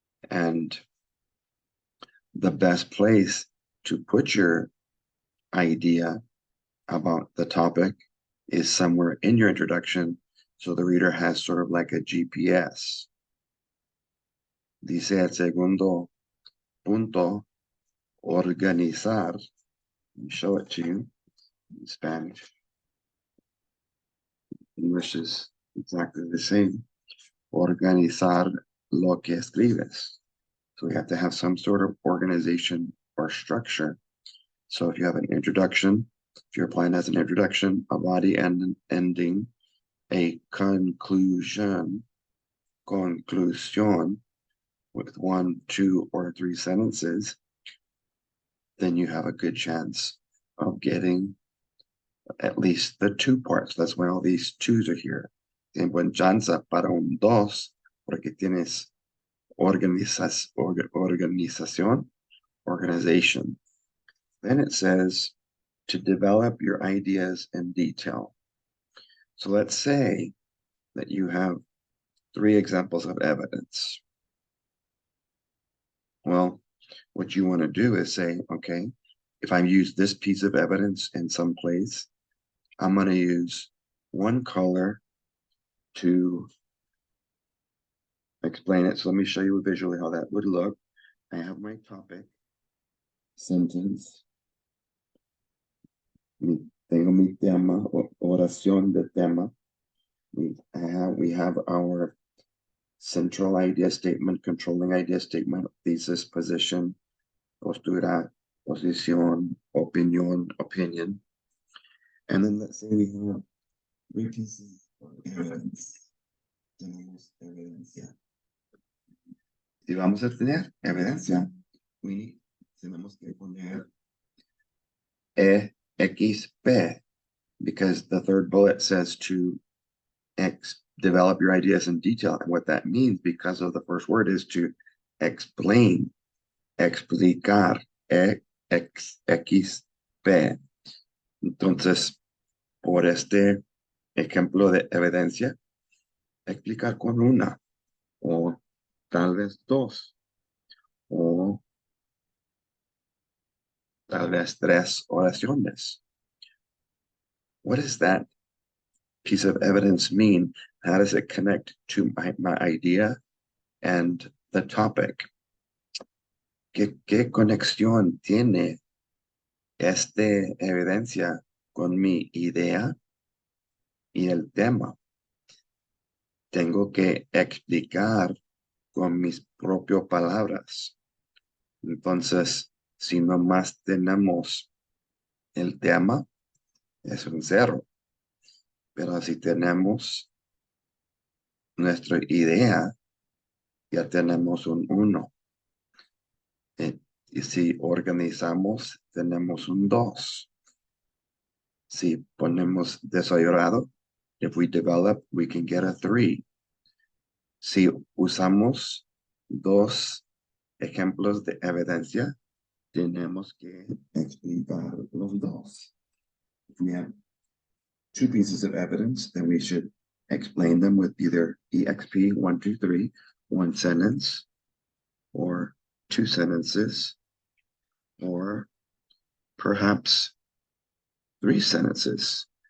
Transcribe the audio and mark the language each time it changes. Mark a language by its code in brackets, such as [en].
[en] And the best place to put your idea about the topic is somewhere in your introduction, so the reader has sort of like a GPS. [es] Dice el segundo punto, organizar. [en] Let me show it to you in Spanish. English is exactly the same. [es] Organizar lo que escribes. [en] So we have to have some sort of organization or structure. So if you have an introduction, if your plan has an introduction, a body and an ending, a conclusion, conclusion with 1, 2, or 3 sentences, then you have a good chance of getting at least the 2 parts. That's why all these 2s are here. [es] Tienes buena chance para un 2, porque tienes organización, organization. [en] Then it says to develop your ideas in detail. So let's say that you have 3 examples of evidence. Well, what you want to do is say, okay, if I use this piece of evidence in some place, I'm going to use one color to explain it. So let me show you visually how that would look. I have my topic, sentence. [es] Tengo mi tema, oración de tema. [en] We have our central idea statement, controlling idea statement, thesis, position, postura, posición, opinión, opinion. And then let's say we have 3 pieces of evidence. [es] Tenemos evidencia. Si vamos a tener evidencia, tenemos que poner EXP, [en] because the 3rd bullet says to develop your ideas in detail. And what that means, because of the first word, is to explain, explicar, EXP. [es] Entonces, por este ejemplo de evidencia, explicar con 1, o tal vez 2, o tal vez 3 oraciones. [en] What does that piece of evidence mean? How does it connect to my idea and the topic? [es] ¿Qué conexión tiene esta evidencia con mi idea y el tema? Tengo que explicar con mis propias palabras. Entonces, si nomás tenemos el tema, es un 0. Pero si tenemos nuestra idea, ya tenemos un 1. Y si organizamos, tenemos un 2. Si ponemos desarrollado, [en] if we develop, we can get a 3. [es] Si usamos 2 ejemplos de evidencia, tenemos que explicar los 2. [en] If we have 2 pieces of evidence, then we should explain them with either EXP 1, 2, 3, 1 sentence, or 2 sentences, or perhaps 3 sentences.